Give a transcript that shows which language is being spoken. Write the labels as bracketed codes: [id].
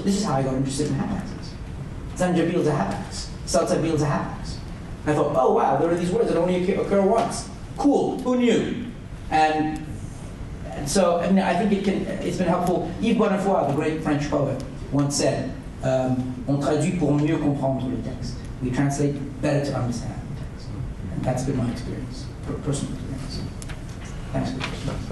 [en] This is how I got interested in hapaxes. Zanjabil's a hapax. Salsabil's a hapax. I thought, oh wow, there are these words that only occur once. Cool, who knew? And so, I think it's been helpful. Yves Bonnefoy, the great French poet, once said, [fr] On traduit pour mieux comprendre le texte. [en] We translate better to understand the text. And that's been my experience, personal experience. Thanks for the question.